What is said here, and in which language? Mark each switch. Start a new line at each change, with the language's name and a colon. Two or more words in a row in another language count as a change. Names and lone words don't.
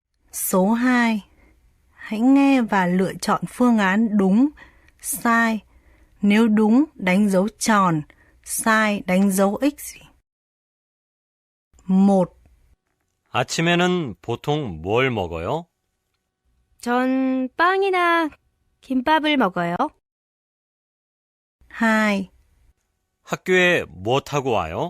Vietnamese: Số 2. Hãy nghe và lựa chọn phương án đúng, sai. Nếu đúng, đánh dấu tròn, sai, đánh dấu X. 1.
Korean: 아침에는 보통 뭘 먹어요? 전 빵이나 김밥을 먹어요. 2. 학교에 뭐 타고 와요?